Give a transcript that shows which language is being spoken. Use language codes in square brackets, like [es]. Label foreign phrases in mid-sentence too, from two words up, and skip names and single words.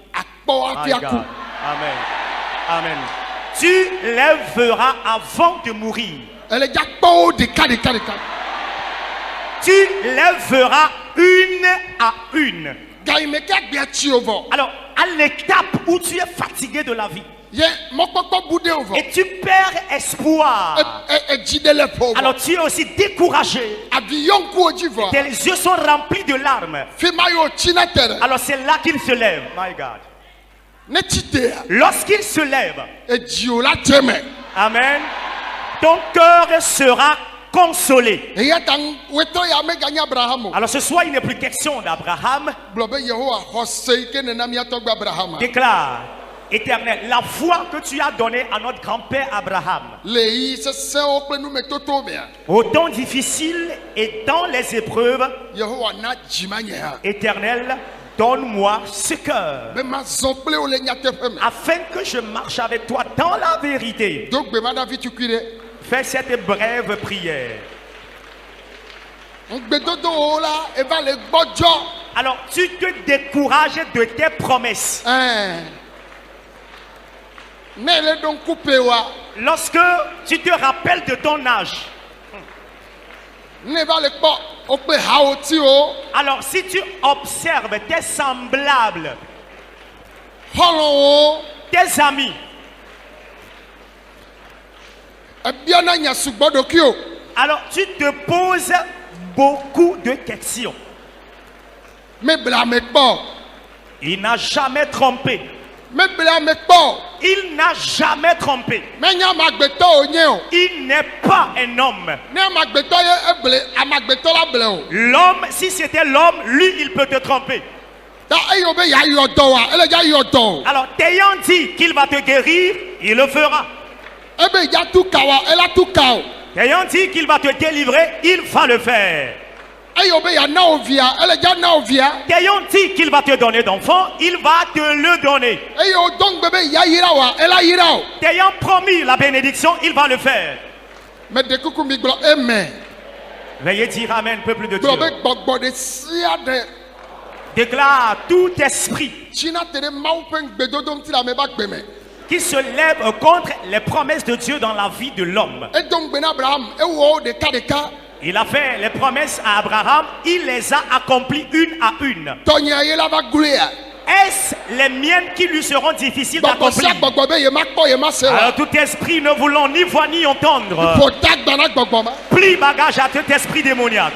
[fr] Amen. Amen. Tu les verras avant de mourir. Tu les verras une à une. Alors, à l'étape où tu es fatigué de la vie, [ee] Yɛ mɔkpɔkpɔ bu de o [fr] et [ee] vɔ. [fr] tu perds espoir. [ee] Edzi de le ƒo vɔ. [fr] Alors tu es aussi découragé. [ee] Avion ku o dzi vɔ. [fr] Tes yeux sont remplis de larmes. [ee] Fi ma yɔ tsi na tɛ dɛ. [fr] Alors c'est là qu'il se lève. [en] My God. [ee] Ne tsi te ya. [fr] Lorsqu'il se lève, [ee] Edzi o la tɛ mɛ. [fr] amen, ton cœur sera consolé. [ee] Eya ta wetɔ ya me ganya Abraham o. [fr] Alors ce soir, il n'est plus question d'Abraham. [ee] Gblɔ be Yehowa xɔ se yi ke nena miatɔ gbe Abraham. [fr] Déclare, Éternel, la foi que tu as donnée à notre grand-père Abraham, [ee] Le yi sesẽwo kple numetoto mea. [fr] au temps difficile et dans les épreuves, [ee] Yehowa na dzima nye hã. [fr] Éternel, donne-moi ce cœur, [ee] Be ma zɔ kple wo le nyateƒe me. [fr] afin que je marche avec toi dans la vérité. [ee] Do gbe ma Davi tukui ɖe. [fr] Fais cette brève prière. [ee] Ŋugbedodowo la eva le gbɔdzɔ. [fr] Alors, tu te décourages de tes promesses. [ee] Ne le ɖo ŋku pe wa. [fr] Lorsque tu te rappelles de ton âge, [ee] Ne va le kpɔ woƒe hawòtiwo. [fr] alors si tu observes tes semblables, [ee] Xɔlɔwo. [fr] tes amis, [ee] Ebiana nya sugbɔ ɖokui o. [fr] alors tu te poses beaucoup de questions. [ee] Mebla me kpɔ. [fr] Il n'a jamais trompé. [ee] Mebla me kpɔ. [fr] Il n'a jamais trompé. [ee] Menye amagbetɔ wònye o. [fr] Il n'est pas un homme. [ee] Ne amagbetɔ ye eble amagbetɔ la ble o. [fr] L'homme, si c'était l'homme, lui, il peut te tromper. [ee] Ta eyo be yayɔ dɔ wa ele dza yɔ dɔ o. [fr] Alors, t'ayant dit qu'il va te guérir, il le fera. [ee] Ebe dza tu ka wa ela tu ka o. [fr] T'ayant dit qu'il va te délivrer, il va le faire. [ee] Eyo be yana wo via ele dza na wo via. [fr] T'ayant dit qu'il va te donner d'enfants, il va te le donner. [ee] Eyo dɔn gbe be yayira wa ela yira o. [fr] T'ayant promis la bénédiction, il va le faire. [ee] Me de kuku mi gblɔ amen. [fr] Veuillez dire Amen, peuple de Dieu. [ee] Gblɔ be gbɔgbɔ de sia ɖe. [fr] Déclare tout esprit [ee] Tsina te ɖe Mawu ƒe ŋugbedodo ŋuti le ame ba gbe me. [fr] qui se lève contre les promesses de Dieu dans la vie de l'homme. [ee] Edo ŋugbe na Abraham ewɔ wo ɖeka ɖeka. [fr] Il a fait les promesses à Abraham, il les a accomplies une à une. [ee] Tɔnyia ye la va gloea. [fr] Est-ce les miennes qui lui seront difficiles [ee] Gbɔgbɔ sia [fr] d'accomplir? [ee] gbɔgbɔ be ye ma kpɔ ye ma se wa. [fr] Alors tout esprit ne voulant ni voir ni entendre, [ee] Ƒo ta gbana gbɔgbɔ ma. [fr] plie bagage à tout esprit démoniaque.